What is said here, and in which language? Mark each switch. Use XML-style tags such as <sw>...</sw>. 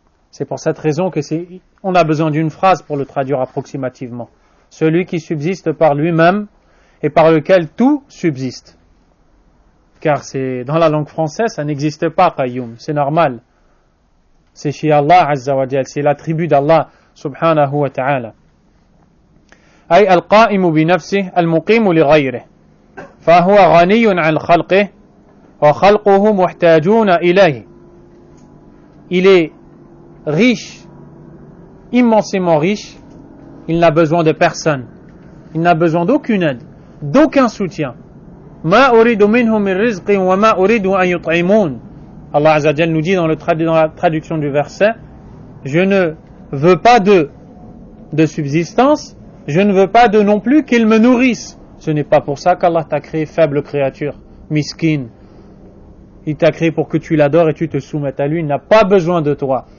<fr>C'est pour cette raison que on a besoin d'une phrase pour le traduire approximativement. Celui qui subsiste par lui-même et par lequel tout subsiste. Car c'est dans la langue française, ça n'existe pas Qayyum, c'est normal. C'est chez Allah Azza wa Jal, c'est l'attribut d'Allah subhanahu wa ta'ala.</fr> <ar>أي القائم بنفسه المقيم لغيره فهو غني عن خلقه وخلقه محتاجون إليه.</ar> <fr>Il est riche, immensément riche, il n'a besoin de personne, il n'a besoin d'aucune aide, d'aucun soutien.</fr> <ar>ما أريد منهم من رزق وما أريد أن يطعمون.</ar> <fr>Allah Azza wa Jal nous dit dans la traduction du verset, je ne veux pas de subsistance, je ne veux pas non plus qu'ils me nourrissent. Ce n'est pas pour ça qu'Allah t'a créé faible créature, miskin. Il t'a créé pour que tu l'adores et tu te soumettes à lui. Il n'a pas besoin de toi.</fr>